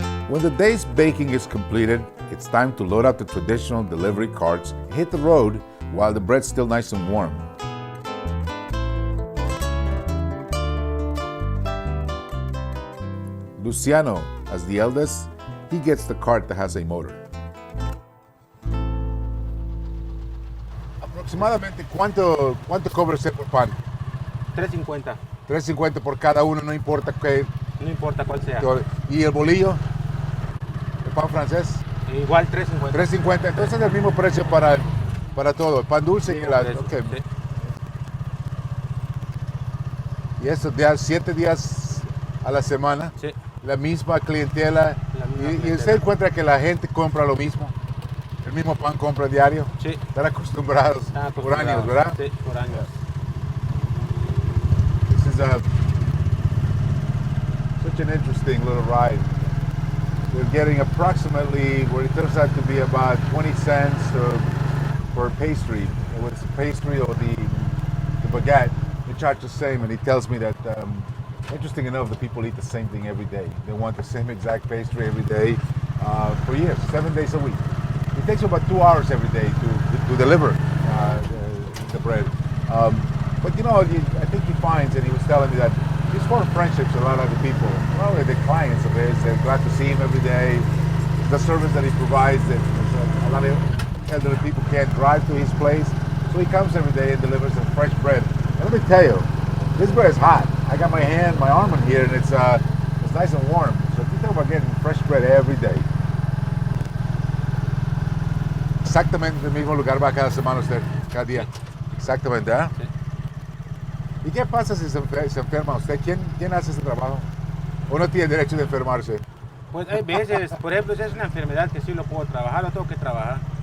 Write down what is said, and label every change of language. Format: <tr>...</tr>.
<en>When the day's baking is completed, it's time to load up the traditional delivery carts and hit the road while the bread's still nice and warm. Luciano, as the eldest, he gets the cart that has a motor.</en> <es>Aproximadamente, ¿cuánto cobra usted por pan? $3.50. $3.50 por cada uno, no importa qué. No importa cuál sea. ¿Y el bolillo? ¿El pan francés? Igual $3.50. $3.50, entonces es el mismo precio para todo, el pan dulce y el... Okay. Sí. Y eso, 7 días a la semana, Sí. la misma clientela. Y usted encuentra que la gente compra lo mismo, el mismo pan compra diario. Sí. Están acostumbrados por años, ¿verdad? Sí, por años.</es> <en>This is such an interesting little ride. They're getting approximately, what it turns out to be about 20 cents per pastry. Whether it's the pastry or the baguette, they charge the same. And he tells me that, interesting enough, the people eat the same thing every day. They want the same exact pastry every day for years, 7 days a week. It takes about 2 hours every day to deliver the bread. But you know, I think he finds, and he was telling me that he's formed friendships with a lot of the people, not only the clients of his. They're glad to see him every day. The service that he provides, that a lot of elderly people can't drive to his place, so he comes every day and delivers them fresh bread. And let me tell you, this bread is hot. I got my arm in here, and it's nice and warm. So if you talk about getting fresh bread every day.</en> <es>Exactamente en el mismo lugar va cada semana usted, cada día. Exactamente, ¿eh? Sí. ¿Y qué pasa si se enferma usted? ¿Quién hace ese trabajo? ¿O no tiene derecho de enfermarse? Pues hay veces, por ejemplo, si es una enfermedad que sí lo puedo trabajar, lo tengo que trabajar.</es>